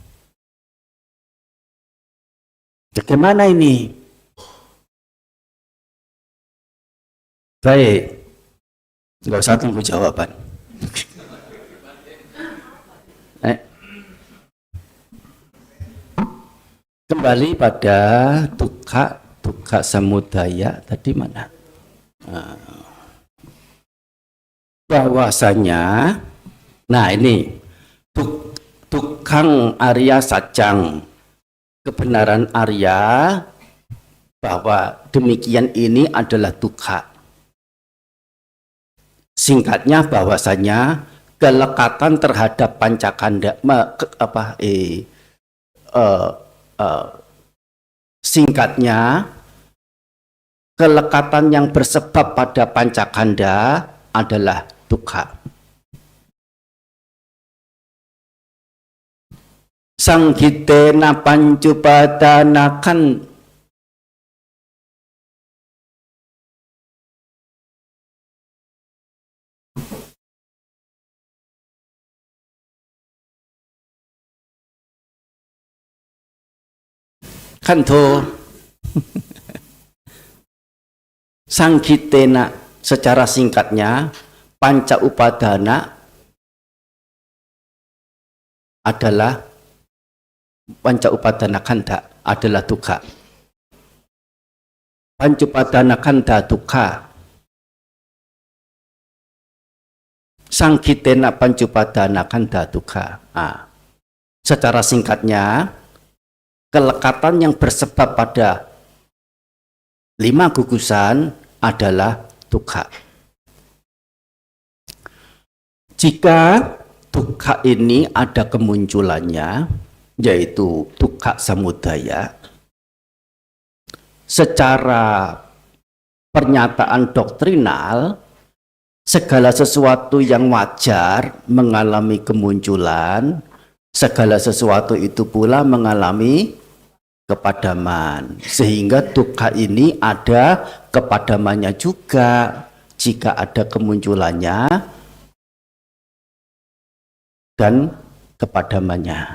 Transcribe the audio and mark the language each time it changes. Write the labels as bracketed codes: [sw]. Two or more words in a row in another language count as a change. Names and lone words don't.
[id] Bagaimana ini? Baik, nggak usah tunggu jawaban. Kembali pada [pi] dukkha samudaya [id] tadi mana? Bahwasanya, nah ini [pi] dukkhang Arya Saccang, [id] kebenaran Arya bahwa demikian ini adalah dukkha. Singkatnya bahwasanya kelekatan terhadap pancakanda singkatnya kelekatan yang bersebab pada pancakanda adalah dukkha. [pi] Sanghitena pancupadanakan kanto [id] Sanghitena secara singkatnya [pi] panca upadana [id] adalah [pi] panca upadana khandha [id] adalah dukkha. [pi] Panca upadana khandha dukkha. Sanghitena panca upadana khandha dukkha. [id] Secara singkatnya kelekatan yang bersebab pada 5 gugusan adalah dukkha. Jika dukkha ini ada kemunculannya, yaitu [pi] dukkha samudaya, [id] secara pernyataan doktrinal, segala sesuatu yang wajar mengalami kemunculan, segala sesuatu itu pula mengalami kepadaman, sehingga dukkha ini ada kepadamannya juga jika ada kemunculannya dan kepadamannya.